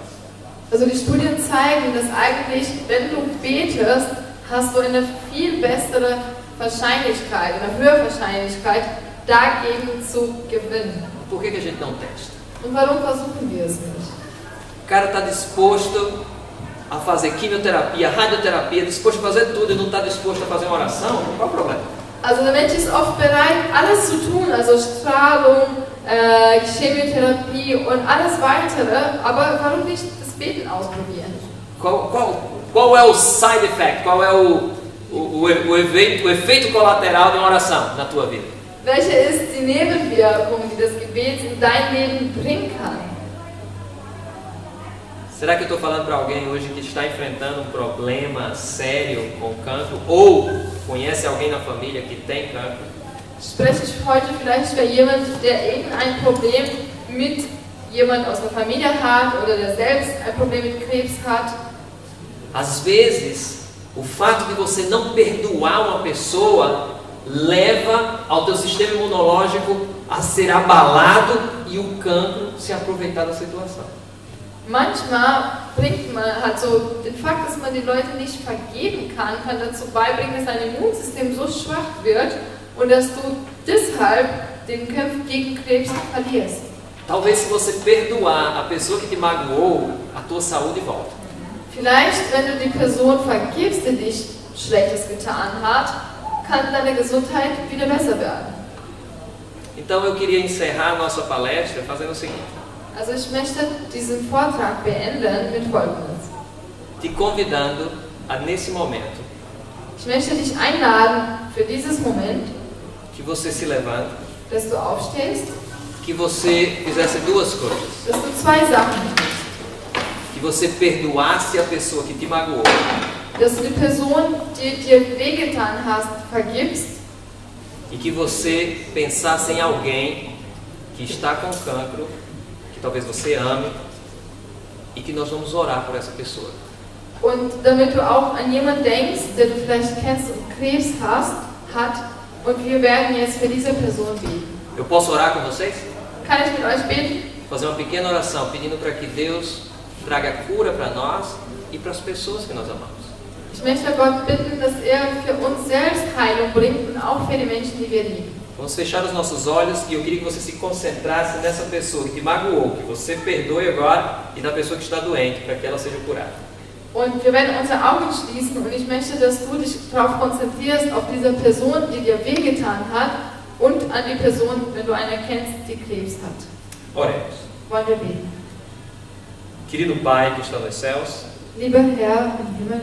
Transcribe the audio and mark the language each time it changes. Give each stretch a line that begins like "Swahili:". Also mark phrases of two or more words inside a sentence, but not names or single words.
German: Also die Studien zeigen, dass eigentlich, wenn du betest, hast du eine viel bessere Wahrscheinlichkeit, eine höhere Wahrscheinlichkeit, dagegen zu gewinnen.
Portuguese: Por que a gente não testa?
German: Und warum versuchen wir es nicht?
Portuguese: O cara está disposto a fazer quimioterapia, radioterapia, disposto a fazer tudo e não está disposto a fazer uma oração? Qual é o problema?
German: Also der Mensch ist oft bereit, alles zu tun, also Strahlung, Chemotherapie und alles weitere, aber warum nicht das Beten ausprobieren?
Portuguese: Qual é o
English: side effect?
Portuguese: Qual é o efeito colateral de uma oração na tua vida?
German: Welche ist die Nebenwirkung, die das Gebet in dein Leben bringen kann?
Portuguese: Será que eu estou falando para alguém hoje que está enfrentando um problema sério com cancro ou conhece alguém na família que tem cancro?
German: Spreche ich heute vielleicht für jemanden, der irgendein Problem mit jemand aus der Familie hat oder der selbst ein Problem mit Krebs hat?
Portuguese: Às vezes, o fato de você não perdoar uma pessoa leva ao teu sistema imunológico a ser abalado e o cancro se aproveitar da situação.
German: Manchmal hat so den Fakt, dass man die Leute nicht vergeben kann dazu beibringen, dass dein Immunsystem so schwach wird und dass du deshalb den Kampf gegen Krebs verlierst.
Portuguese: Talvez se você perdoar a pessoa que te magoou, a tua saúde volta.
German: Vielleicht, wenn du die Person vergibst, die dich Schlechtes getan hat, kann deine Gesundheit wieder besser werden.
Portuguese: Então eu queria encerrar a nossa palestra fazendo o seguinte.
German: Also ich möchte diesen Vortrag beenden mit Folgendes.
Portuguese: Te convidando a nesse momento
German: Ich möchte dich einladen für dieses Moment,
Portuguese: que você se levante,
German: dass du aufstehst,
Portuguese: que você fizesse 2 coisas.
German: dass du 2 Sachen tust.
Portuguese: Que você perdoasse a pessoa que te magoou.
German: Dass du die Person, die dir wehgetan hast, vergibst.
Portuguese: E que você pensasse em alguém que está com cancro, que talvez você ame, e que nós vamos orar por essa pessoa.
German: Und damit du auch an jemanden denkst, der du vielleicht kennst und Krebs hat, und wir werden jetzt für diese Person beten.
Portuguese: Eu posso orar com vocês?
German: Kann ich mit euch beten?
Portuguese: Fazer uma pequena oração pedindo para que Deus traga cura para nós e para as pessoas que nós amamos.
German: Ich möchte Gott bitten, dass für uns selbst Heilung bringt und auch für die Menschen, die wir lieben.
Portuguese: Vamos fechar os nossos olhos e eu queria que você se concentrasse nessa pessoa que te magoou, que você perdoe agora, e na pessoa que está doente, para que ela seja curada.
German: Und wir werden unsere Augen schließen und ich möchte, dass du dich darauf konzentrierst, auf diese Person, die dir wehgetan hat, und an die Person, wenn du eine kennst, die Krebs hat.
Portuguese: Oremos.
German: Wollen wir beten.
Portuguese: Querido Pai que está nos céus,
German: Lieber Herr im Himmel,